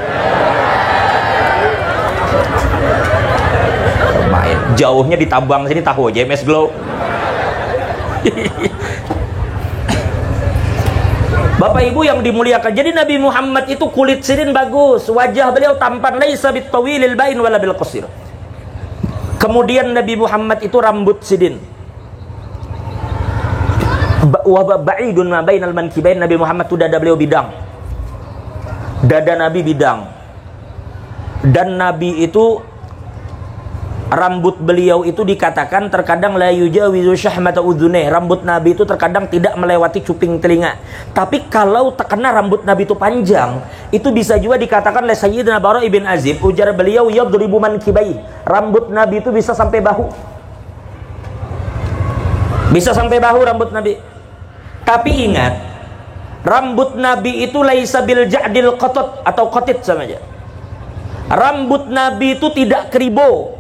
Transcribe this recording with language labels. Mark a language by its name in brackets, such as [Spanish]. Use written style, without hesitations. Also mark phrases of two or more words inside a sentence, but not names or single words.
[Indonesian] Main jauhnya ditabang sini tahu aja MS Glow. Bapak Ibu yang dimuliakan, jadi Nabi Muhammad itu kulit sidin bagus, wajah beliau tampan, [Arabic] ليس بالطويل البائن ولا بالقصير. [Indonesian] Kemudian Nabi Muhammad itu rambut sidin. [Arabic] وبعيد ما بين المنكبين. [Indonesian] Nabi Muhammad itu dada beliau bidang. Dada Nabi bidang. Dan Nabi itu rambut beliau itu dikatakan terkadang [Arabic] لا يجاوز شحمة أذنيه. [Indonesian] Rambut Nabi itu terkadang tidak melewati cuping telinga. Tapi kalau terkena rambut Nabi itu panjang, itu bisa juga dikatakan oleh Sayyidina Bara ibn Azib, ujar beliau [Arabic] يضرب منكبيه. [Indonesian] Rambut Nabi itu bisa sampai bahu. Bisa sampai bahu rambut Nabi. Tapi ingat, rambut Nabi itu [Arabic] ليس بالجعد القطط [Indonesian] atau qatit sama aja. Rambut Nabi itu tidak keribo.